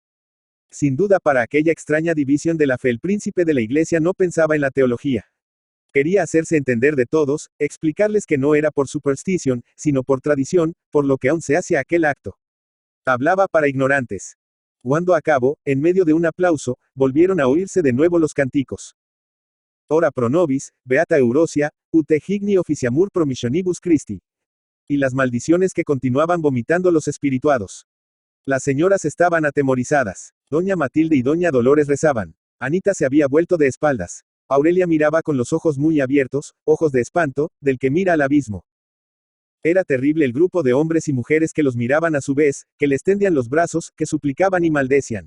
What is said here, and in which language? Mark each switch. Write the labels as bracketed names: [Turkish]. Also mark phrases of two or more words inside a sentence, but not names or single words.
[Spanish] Sin duda para aquella extraña división de la fe el príncipe de la iglesia no pensaba en la teología. Quería hacerse entender de todos, explicarles que no era por superstición, sino por tradición, por lo que aún se hace aquel acto. Hablaba para ignorantes. Cuando acabó, en medio de un aplauso, volvieron a oírse de nuevo los cánticos. [Latin] Ora pro nobis, beata Eurosia, ut egni officiamur promissionibus Christi. [Spanish] Y las maldiciones que continuaban vomitando los espirituados. Las señoras estaban atemorizadas. Doña Matilde y doña Dolores rezaban. Anita se había vuelto de espaldas. Aurelia miraba con los ojos muy abiertos, ojos de espanto, del que mira al abismo. Era terrible el grupo de hombres y mujeres que los miraban a su vez, que les tendían los brazos, que suplicaban y maldecían.